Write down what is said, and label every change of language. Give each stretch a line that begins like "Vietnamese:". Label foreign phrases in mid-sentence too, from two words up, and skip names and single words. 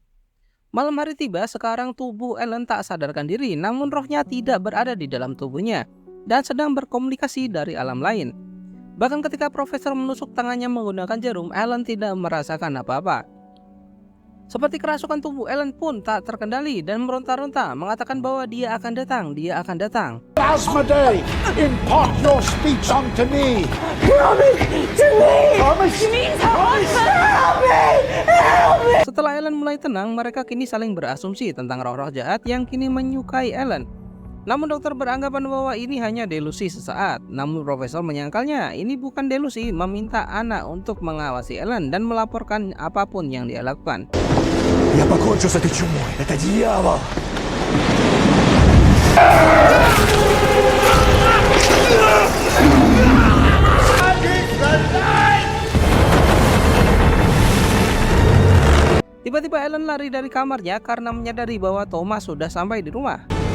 Indonesian: Malam hari tiba, sekarang tubuh Ellen tak sadarkan diri, namun rohnya tidak berada di dalam tubuhnya dan sedang berkomunikasi dari alam lain. Bahkan ketika profesor menusuk tangannya menggunakan jarum, Ellen tidak merasakan apa-apa. Seperti kerasukan, tubuh Ellen pun tak terkendali dan meronta-ronta, mengatakan bahwa dia akan datang.
English: Asmodee, impart your speech unto me!
Indonesian: Setelah Ellen mulai tenang, mereka kini saling berasumsi tentang roh-roh jahat yang kini menyukai Ellen. Namun dokter beranggapan bahwa ini hanya delusi sesaat. Namun profesor menyangkalnya ini bukan delusi, meminta anak untuk mengawasi Ellen dan melaporkan apapun yang dia lakukan.
Russian: Я покончу с этой чумой! Это дьявол!
Indonesian: Tiba-tiba Ellen lari dari kamarnya karena menyadari bahwa Thomas sudah sampai di rumah.